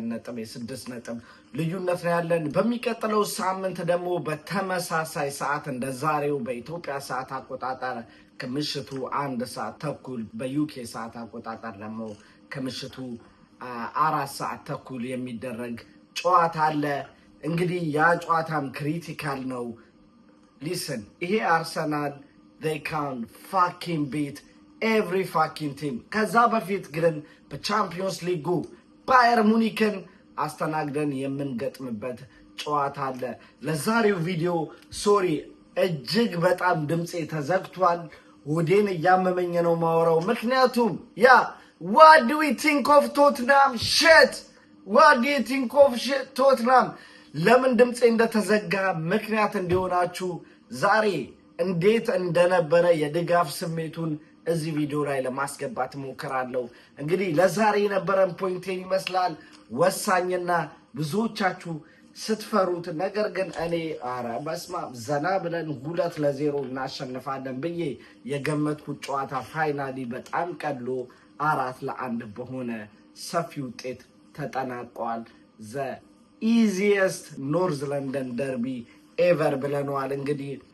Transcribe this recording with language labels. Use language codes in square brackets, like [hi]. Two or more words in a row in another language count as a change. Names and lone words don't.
[am] ነጥብ የ6 ነጥብ ልዩነት ነው ያለን። በሚቀጥለው ሳምንት ደግሞ በተመሳሳይ ሰዓት እንደዛሬው በኢትዮጵያ ሰዓት አቆጣጠር ከምሽቱ 1 ሰዓት ተኩል በዩኬ ሰዓት አቆጣጠር ደግሞ ከምሽቱ 4 ሰዓት ተኩል የሚደረግ ጨዋታ አለ። እንግዲህ ያ ጨዋታም ክሪቲካል ነው። ሊስን ይሄ አርሰናል [en] they can fucking beat every fucking team። [am] ከዛ በፊት ግን በቻምፒዮንስ ሊጉ ባየር ሙኒክን አስተናግደን የምንገጥምበት ጨዋታ አለ። ለዛሬው ቪዲዮ ሶሪ እጅግ በጣም ድምጼ ተዘግቷል። ወዴን እያመመኝ ነው ማወራው፣ ምክንያቱም [en] what do we think of Tottenham shit? what do you think of shit Tottenham? [am] ለምን ድምጼ እንደተዘጋ ምክንያት እንዲሆናችሁ ዛሬ እንዴት እንደነበረ የድጋፍ ስሜቱን እዚህ ቪዲዮ ላይ ለማስገባት ሞክራለሁ። እንግዲህ ለዛሬ የነበረን ፖይንት ይመስላል ወሳኝና ብዙዎቻችሁ ስትፈሩት፣ ነገር ግን እኔ በስማ ዘና ብለን 2-0 እናሸንፋለን ብዬ የገመትኩት ጨዋታ ፋይናሊ በጣም ቀሎ 4-1 በሆነ ሰፊ ውጤት ተጠናቋል። [en] The easiest North London derby ever [am] ብለነዋል። እንግዲህ